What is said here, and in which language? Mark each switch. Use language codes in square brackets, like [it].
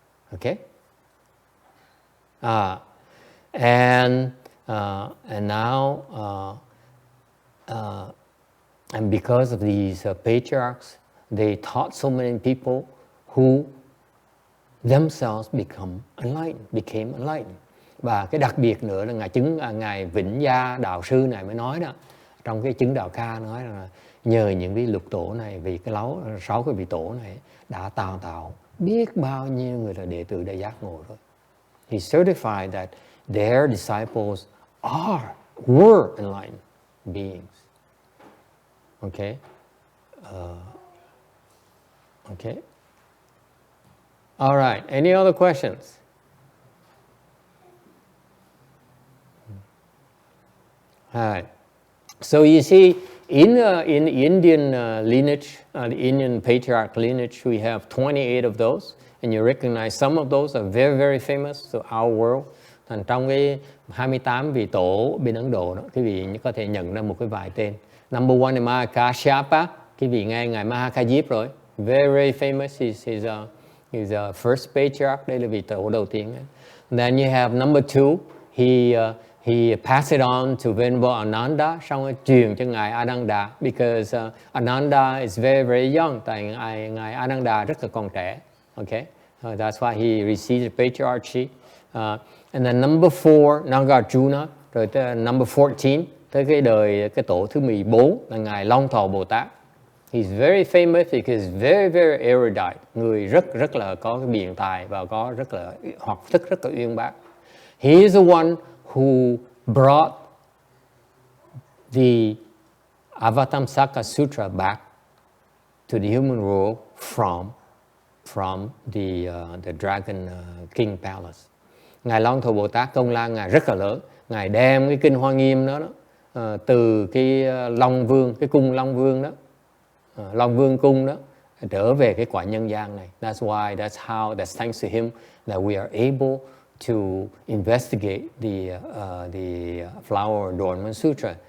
[en] Okay? And now and because of these patriarchs, they taught so many people who themselves became enlightened. [vi] Và cái đặc biệt nữa là ngài Vĩnh Gia đạo sư này mới nói đó, trong cái chứng đạo ca nói là nhờ những vị lục tổ này, vì cái 6 cái vị tổ này đã tạo biết bao nhiêu người là đệ tử đại giác ngộ rồi. [en] He certified that their disciples were enlightened beings. Okay? Okay. All right. Any other questions? All right. So you see, in the Indian lineage, the Indian patriarch lineage, we have 28 of those, and you recognize some of those are very, very famous to our world. [vi] Thành trong cái 28 vị tổ bên Ấn Độ đó, quý vị có thể nhận ra một cái vài tên. Number one là Mahakashyapa, quý vị nghe ngài Mahakashyapa rồi, [en] very, very famous. He's a first patriarch. [vi] Đây là vị tổ đầu tiên. [en] And then you have number two. He passed it on to Venerable Ananda, [vi] xong rồi truyền cho ngài Ananda, [en] because Ananda is very, very young. [vi] Tại ngài Ananda rất là còn trẻ. [en] Okay, that's why he received the patriarchy. And then number 4, [vi] Nagarjuna, rồi tới number 14, tới cái tổ thứ 14 là ngài Long Thọ Bồ Tát. [en] He's very famous because very, very erudite, [vi] người rất là có cái biện tài và có rất là học thức rất là uyên bác. [en] He is the one who brought the Avatamsaka Sutra back to the human world from the Dragon King Palace. [vi] Ngài Long Thọ Bồ Tát công lao ngài rất là lớn. Ngài đem cái kinh Hoa Nghiêm đó, từ cái Long Vương, cái cung Long Vương đó, Long Vương cung đó, trở về cái quả nhân gian này. [en] That's thanks to him that we are able to investigate the Flower Adornment Sutra.